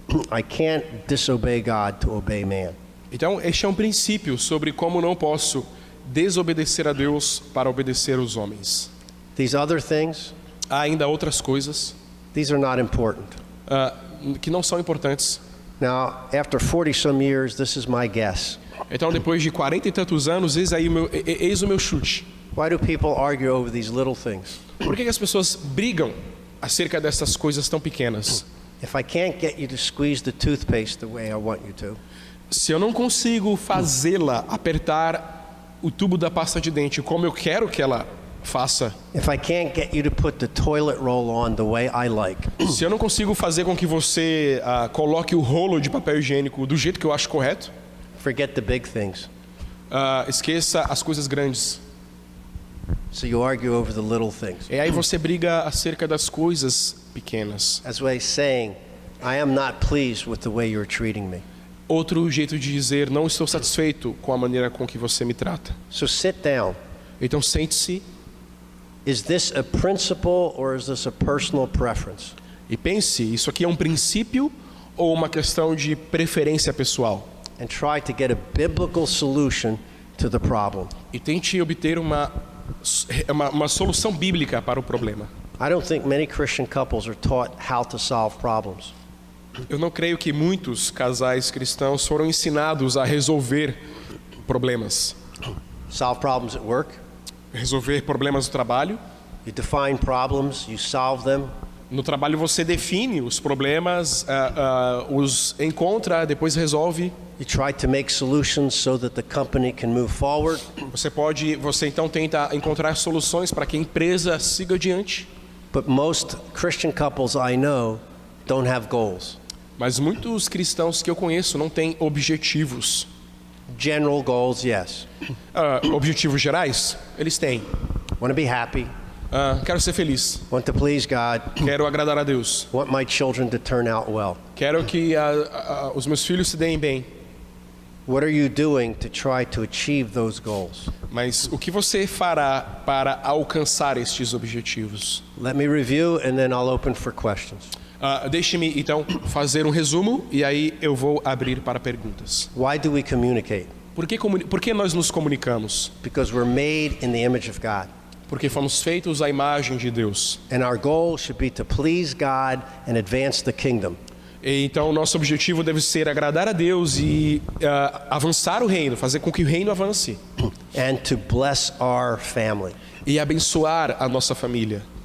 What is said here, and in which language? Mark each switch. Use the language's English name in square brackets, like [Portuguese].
[English] I can't disobey God to obey man. [Portuguese] Então, este é um princípio sobre como não posso desobedecer a Deus para obedecer os homens. [English] These other things, [Portuguese] Há ainda outras coisas [English] these are not important. [Portuguese] que não são importantes. [English] Now, after 40 some years, this is my guess. [Portuguese] Então, depois de 40 e tantos anos, eis o meu chute. [English] Why do people argue over these little things? [Portuguese] Por que as pessoas brigam acerca dessas coisas tão pequenas? [English] If I can't get you to squeeze the toothpaste the way I want you to, [Portuguese] Se eu não consigo fazê-la apertar o tubo da pasta de dente como eu quero que ela faça, [English] if I can't get you to put the toilet roll on the way I like, [Portuguese] se eu não consigo fazer com que você coloque o rolo de papel higiênico do jeito que eu acho correto, [English] forget the big things. [Portuguese] esqueça as coisas grandes. [English] So you argue over the little things. [Portuguese] E aí você briga acerca das coisas pequenas. [English] As way saying, I am not pleased with the way you're treating me. [Portuguese] Outro jeito de dizer: não estou satisfeito com a maneira com que você me trata. [English] So sit down. [Portuguese] Então sente-se [English] Is this a principle or is this a personal preference? [Portuguese] e pense: isso aqui é um princípio ou uma questão de preferência pessoal? [English] And try to get a biblical solution to the problem. [Portuguese] E tente obter uma solução bíblica para o problema. [English] I don't think many Christian couples are taught how to solve problems. [Portuguese] Eu não creio que muitos casais cristãos foram ensinados a resolver problemas. [English] Solve problems at work. [Portuguese] Resolver problemas no trabalho. [English] You define problems, you solve them. [Portuguese] No trabalho você define os problemas, os encontra, depois resolve. [English] You try to make solutions so that the company can move forward. [Portuguese] Você então tenta encontrar soluções para que a empresa siga adiante. [English] But most Christian couples I know don't have goals. [Portuguese] Mas muitos cristãos que eu conheço não têm objetivos. [English] General goals, yes. [Portuguese] Objetivos gerais? Eles têm. [English] Want to be happy, [Portuguese] Quero ser feliz. [English] want to please God, [Portuguese] Quero agradar a Deus. [English] want my children to turn out well. [Portuguese] Quero que os meus filhos se deem bem. [English] What are you doing to try to achieve those goals? [Portuguese] Mas o que você fará para alcançar estes objetivos? [English] Let me review and then I'll open for questions. [Portuguese] Deixe-me então fazer um resumo e aí eu vou abrir para perguntas. [English] Why do we communicate? [Portuguese] Por que nós nos comunicamos? [English] Because we're made in the image of God. [Portuguese] Porque fomos feitos à imagem de Deus. [English] And our goal should be to please God and advance the kingdom. [Portuguese] E então nosso objetivo deve ser agradar a Deus e avançar o reino, fazer com que o reino avance. [English] and to bless our family. [Portuguese] e abençoar a nossa família.